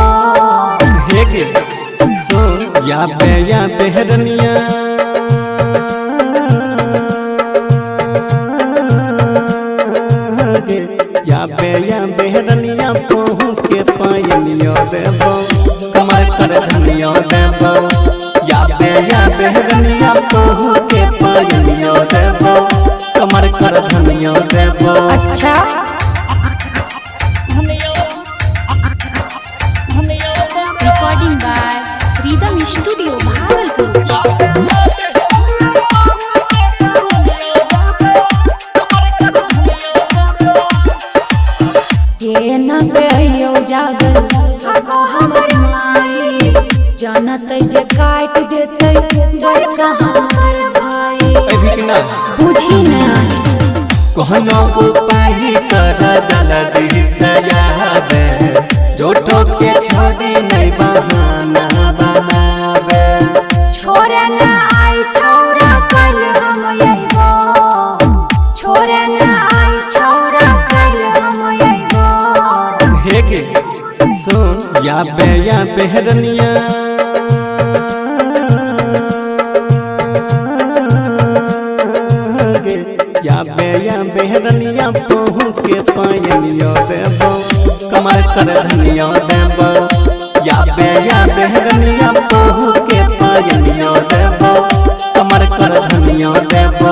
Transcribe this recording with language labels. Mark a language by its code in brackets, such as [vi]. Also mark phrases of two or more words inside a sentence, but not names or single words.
[anp] हे के सो या बेहरनिया या बेहरनिया पहू के पायनिया देबो कमर कर धनिया देबो या बेहरनिया पहू के पायनिया देबो कमर कर धनिया देबो। अच्छा [en] Recording by Rhythm Studio Bhagalpur. [anp] ये न बेयो जागल आगो हमर माई जानत जे काट देतै बड़का हमर भाई अभी ना बुझी ना कहनो उपाय कर जल्दी सयाबे जोटो के छोड़ी नहीं बहाना बनावे छोरे ना आई छौरा कल हम अइबो छोरे ना आई छौरा कल हम अइबो हे के सुन या बेहरनिया या बेहरनिया पहू के पायनिया देबो कमर कर धनिया देबो या बेहरनिया पहू के पायनिया देबो कमर कर धनिया देबो